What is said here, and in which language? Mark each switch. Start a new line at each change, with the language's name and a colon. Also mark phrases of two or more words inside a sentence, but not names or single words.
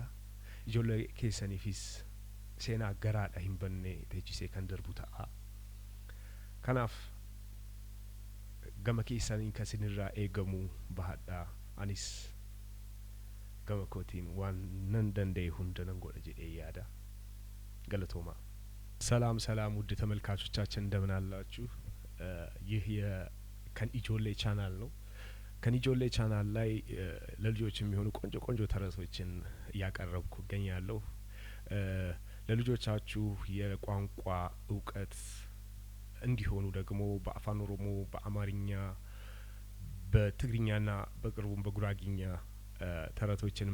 Oromo: Ijoollee keessaniifis seenaa garaadha hin banne teechisee kan darbu ta'a. Kanaaf gama keessaniin kan isinirraa eegamu bahadhaa. Anis gama kootiin waan nan danda'e hunda nan godha jedhee yaada. Galatooma.
Amharic: ሰላም ውድ ተመልካቾቻችን እንደምን አላችሁ? ይህ የከን ኢጆሌ ቻናል ነው። ከን ኢጆሌ ቻናል ላይ ለልጆች የሚሆኑ ቆንጆ ተረቶችን እያቀረብኩ እገኛለሁ። ለልጆቻችሁ የቋንቋ እውቀት እንዲሆኑ ደግሞ በአፋን ኦሮሞ፣ በአማርኛ፣ በትግርኛና በቅርቡም በጉራጊኛ ተረቶችን